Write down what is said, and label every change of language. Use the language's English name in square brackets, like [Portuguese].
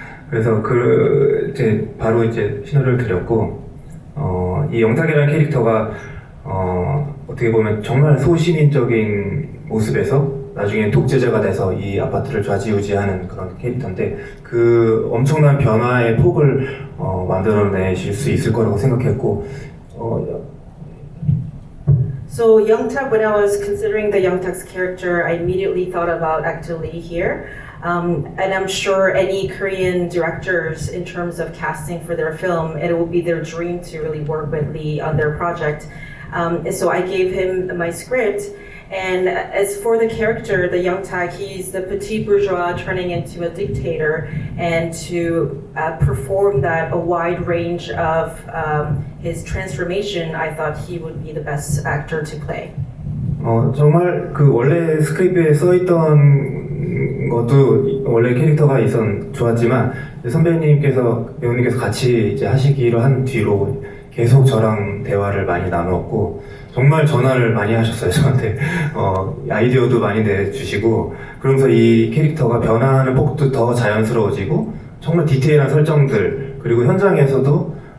[Korean] 그래서 이제 바로 이제 신호를 드렸고 이 영탁이라는 캐릭터가 어떻게 보면 정말 소시민적인 모습에서 나중에 독재자가 돼서 이 아파트를 좌지우지하는 그런 캐릭터인데 그 엄청난 변화의 폭을 만들어내실 수 있을 거라고 생각했고 [English] So Young-tak, when I was considering the Young-tak's character, I immediately thought about actor Lee here. And I'm sure any Korean directors, in terms of casting for their film, it will be their dream to really work with Lee on their project. So I gave him my script. And as for the character, the Young-tak, he's the petit bourgeois turning into a dictator, and to perform that a wide range of his transformation, I thought he would be the best actor to play. [Korean] 정말 그 원래 스크립트에 써있던 것도 원래 캐릭터가 좋았지만 배우님께서 같이 이제 하시기로 한 뒤로 계속 저랑 대화를 많이 나누었고 정말 전화를 많이 하셨어요 저한테 아이디어도 많이 내주시고 그러면서 이 캐릭터가 변화하는 폭도 더 자연스러워지고 정말 디테일한 설정들 그리고 현장에서도